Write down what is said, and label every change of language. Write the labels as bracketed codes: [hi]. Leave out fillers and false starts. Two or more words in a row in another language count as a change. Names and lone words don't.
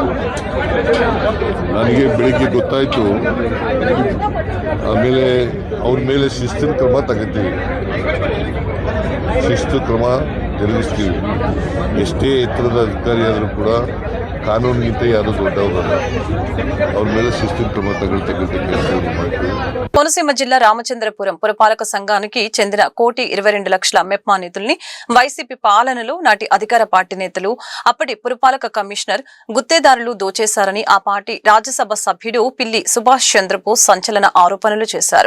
[kn] ನನಗೆ ಬೆಳಿಗ್ಗೆ ಗೊತ್ತಾಯ್ತು, ಆಮೇಲೆ ಅವ್ರ ಮೇಲೆ ಶಿಸ್ತಿನ ಕ್ರಮ ತಗೋತೀವಿ, ಶಿಸ್ತು ಕ್ರಮ ಜರುಗಿಸ್ತೀವಿ. ಎಷ್ಟೇ ಎತ್ತರದ ಅಧಿಕಾರಿ ಆದರೂ ಕೂಡ ಕಾನೂನಿಗಿಂತ ಯಾರು ದೊಡ್ಡವರಲ್ಲ. ಅವ್ರ ಮೇಲೆ ಶಿಸ್ತಿನ ಕ್ರಮ ತಗೊಳ್ತಕ್ಕಂಥ ಕೆಲಸವನ್ನು ಮಾಡ್ತೀವಿ. [te] కోనసీమ జిల్లా రామచంద్రపురం పురపాలక సంఘానికి చెందిన 1,22,00,000 మెప్మా నిధుల్ని వైసీపీ పాలనలో నాటి అధికార పార్టీ నేతలు, అప్పటి పురపాలక కమిషనర్ గుత్తేదారులు దోచేశారని ఆ పార్టీ రాజ్యసభ సభ్యుడు పిల్లి సుభాష్ చంద్రబోస్ సంచలన ఆరోపణలు చేశారు.